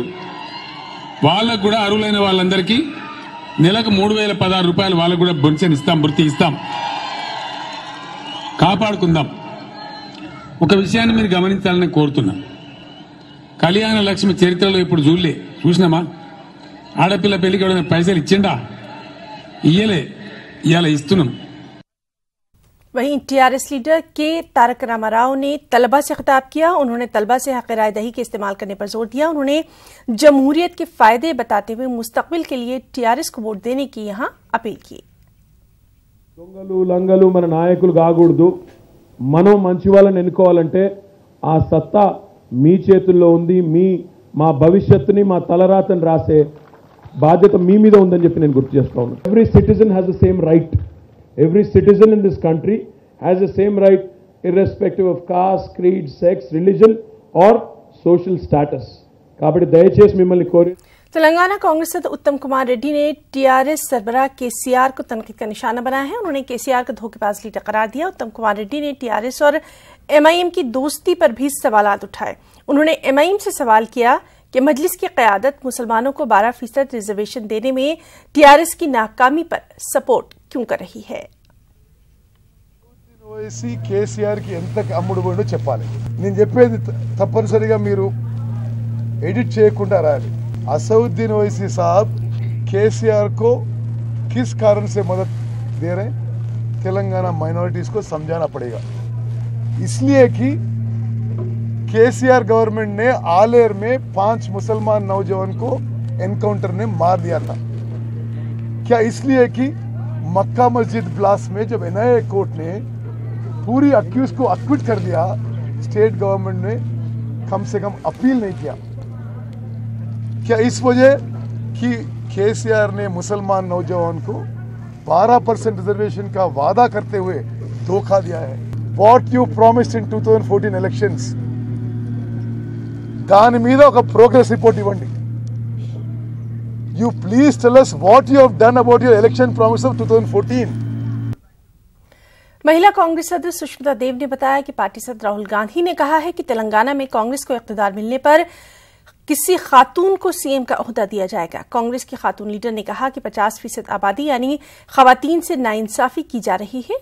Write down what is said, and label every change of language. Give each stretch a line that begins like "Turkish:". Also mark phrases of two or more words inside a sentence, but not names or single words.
Telugu: వాళ్ళకు కూడా అర్హులైన వాళ్ళందరికీ నెలకు 3016 రూపాయలు వాళ్ళకు కూడా పెన్షన్ ఇస్తాం, భృతి ఇస్తాం. కాపాడుకుందాం. ఒక విషయాన్ని మీరు గమనించాలని కోరుతున్నా. కళ్యాణ లక్ష్మి చరిత్రలో ఇప్పుడు చూసినామా? ఆడపిల్ల పెళ్లికి ఎవరైనా పైసలు ఇచ్చిండా? ఇయ్యలే. ఇవాళ ఇస్తున్నాం.
Urdu: وہیں ٹی آر ایس لیڈر کے تارک راما راؤ نے طلبہ سے خطاب کیا. انہوں نے طلبہ سے حق رائے دہی کے استعمال کرنے پر زور دیا۔ انہوں نے جمہوریت کے فائدے بتاتے ہوئے مستقبل کے لیے ٹی آر ایس کو ووٹ دینے کی یہاں اپیل کی.
Telugu: దొంగలు లంగలు మన నాయకులు కాకూడదు. మనం మంచి వాళ్ళని ఎన్నుకోవాలంటే ఆ సత్తా మీ చేతుల్లో ఉంది. మా భవిష్యత్తుని, మా తలరాతని రాసే బాధ్యత మీ మీద ఉందని చెప్పి నేను గుర్తు చేస్తా ఉన్నాను.
English: Every citizen has the same right. Every citizen in this country has the same right irrespective of caste, creed, sex, religion or social status.
Telugu: కాబట్టి దయచేసి మిమ్మల్ని కోరి
Urdu: تلنگانہ کانگریس سدسیہ اتم کمار ریڈی نے ٹی آر ایس سربراہ کے سی آر کو تنقید کا نشانہ بنایا ہے. انہوں نے کے سی آر کو دھوکے باز لیڈر قرار دیا۔ اتم کمار ریڈی نے ٹی آر ایس اور ایم آئی ایم کی دوستی پر بھی سوالات اٹھائے. انہوں نے ایم آئی ایم سے سوال کیا کہ مجلس کی قیادت مسلمانوں کو 12% ریزرویشن دینے میں ٹی آر ایس کی ناکامی پر سپورٹ کیوں کر رہی ہے.
Telugu: ఓవైసీ కేసీఆర్ కి ఎంత అమ్ముడు పోయిందో చెప్పాలి. నేను చెప్పేది తప్పనిసరిగా మీరు एडिट చేయకుండా రాయాలి.
Urdu: اسد الدین اویسی صاحب کے سی آر کو کس کارن سے مدد دے رہے ہیں، تلنگانہ مائنارٹیز کو سمجھانا پڑے گا. اس لیے کہ کے سی آر گورنمنٹ نے آلیر میں 5 مسلمان نوجوان کو انکاؤنٹر نے مار دیا تھا. کیا اس لیے کہ مکہ مسجد بلاسٹ میں جب این آئی اے کورٹ نے پوری اکیوز کو اکوٹ کر دیا,
English: state government
Urdu: نے کم سے کم اپیل نہیں کیا. کیا اس وجہ کہ کے سی آر نے مسلمان نوجوان کو 12% ریزرویشن کا وعدہ کرتے ہوئے دھوکا دیا ہے.
English: What you promised in 2014 elections,
Telugu: దాని మీద ఒక
English: progress report
Telugu: ఇవ్వండి.
English: You please tell us what you have done about your election promise of 2014.
Urdu: مہیلا کانگریس سدسیہ سشمیتا دیو نے بتایا کہ پارٹی سدسیہ راہل گاندھی نے کہا ہے کہ تلنگانہ میں کانگریس کو اختیار ملنے پر کسی خاتون کو سی ایم کا عہدہ دیا جائے گا. کانگریس کی خاتون لیڈر نے کہا کہ 50% آبادی یعنی خواتین سے ناانصافی کی جا رہی ہے.